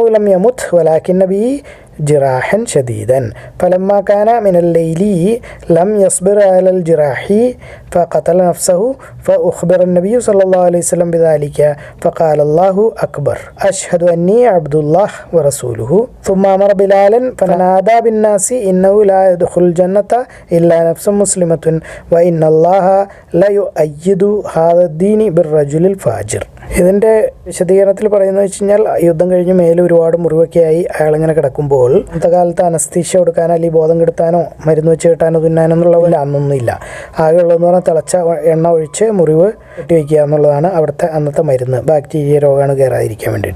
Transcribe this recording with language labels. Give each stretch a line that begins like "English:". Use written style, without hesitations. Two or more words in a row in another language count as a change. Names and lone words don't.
Arabic: لم يمت ولكن به جراحا شديدا فلما كان من الليل لم يصبر على الجراح فقتل نفسه فأخبر النبي صلى الله عليه وسلم بذلك فقال الله أكبر أشهد أني عبد الله ورسوله ثم أمر بلالا فنادى بالناس إنه لا يدخل الجنة إلا نفس مسلمة وإن الله لا يؤيد هذا الدين بالرجل الفاجر.
Malayalam: ഇതിൻ്റെ വിശദീകരണത്തിൽ പറയുന്നത് വെച്ച് കഴിഞ്ഞാൽ, യുദ്ധം കഴിഞ്ഞ് മേലെ ഒരുപാട് മുറിവൊക്കെയായി അയാളിങ്ങനെ കിടക്കുമ്പോൾ, അന്നത്തെ കാലത്ത് അനസ്തീഷ്യ കൊടുക്കാനോ അല്ലെങ്കിൽ ബോധം കെടുത്താനോ മരുന്ന് വെച്ച് കെട്ടാനോ തുന്നാനോ എന്നുള്ള അന്നൊന്നുമില്ല. ആകെയുള്ളതെന്ന് പറഞ്ഞാൽ തിളച്ച എണ്ണ ഒഴിച്ച് മുറിവ് കെട്ടിവെക്കുക എന്നുള്ളതാണ് അവിടുത്തെ അന്നത്തെ മരുന്ന്, ബാക്ടീരിയ രോഗാണു കയറാതിരിക്കാൻ വേണ്ടിയിട്ട്.